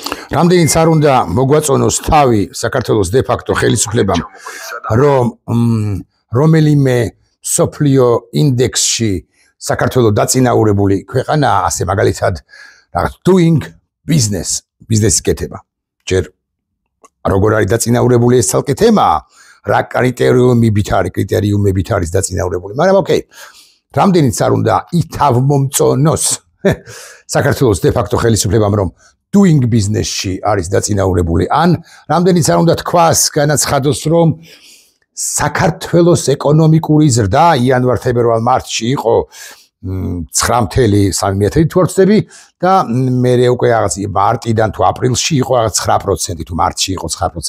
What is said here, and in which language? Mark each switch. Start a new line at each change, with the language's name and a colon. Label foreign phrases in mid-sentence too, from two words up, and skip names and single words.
Georgian: რამდენიც არ უნდა მოგვაწონოს თავი საქართველოს
Latin: de facto
Georgian: ხელისუფლებამ, რომ რომელიმე სოფლიო ინდექსში საქართველოს დაწინაურებული ქვეყანაა, ასე მაგალითად რაღაც
English: doing business,
Georgian: ბიზნესის კეთება. ჯერ როგორ არის დაწინაურებული ეს ცალკე თემაა, რა კრიტერიუმებით არის დაწინაურებული, მაგრამ ოკეი. რამდენიც არ უნდა ითავმომწონოს საქართველოს
Latin: de facto
Georgian: ხელისუფლებამ, რომ
English: doing business-
Georgian: ში არის დაწინაურებული, ან რამდენიც არ უნდა თქვას, განაცხადოს, რომ საქართველოს ეკონომიკური ზრდა იანვარ-თებერვალ-მარტში იყო 9.3 თვორცდები და მე უკვე რაღაც მარტიდან თუ აპრილში იყო რაღაც 9% თუ მარტში იყო 9%.